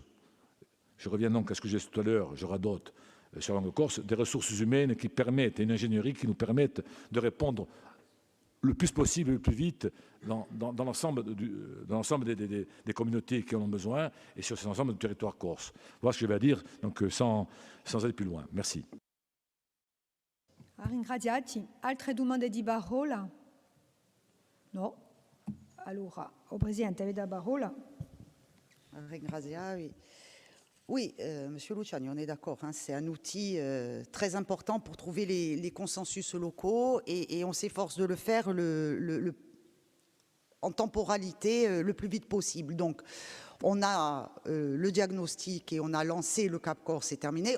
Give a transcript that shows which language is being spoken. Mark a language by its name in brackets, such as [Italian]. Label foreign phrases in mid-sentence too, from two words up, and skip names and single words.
[French] Je reviens donc à ce que j'ai dit tout à l'heure, je radote sur la langue corse, des ressources humaines qui permettent, et une ingénierie qui nous permettent de répondre le plus possible, le plus vite, dans l'ensemble des communautés qui en ont besoin et sur l'ensemble du territoire corse. Voilà ce que je vais dire, donc sans aller plus loin. Merci. [Corsican] Ringraziati. Altre domande di parola? No? Allora, o Presidente, avete la parola? Ringrazia, [French] oui. Oui, Monsieur Luciani, on est d'accord. Hein, c'est un outil très important pour trouver les consensus locaux et on s'efforce de le faire en temporalité le plus vite possible. Donc, on a le diagnostic et on a lancé le Cap Corse, c'est terminé.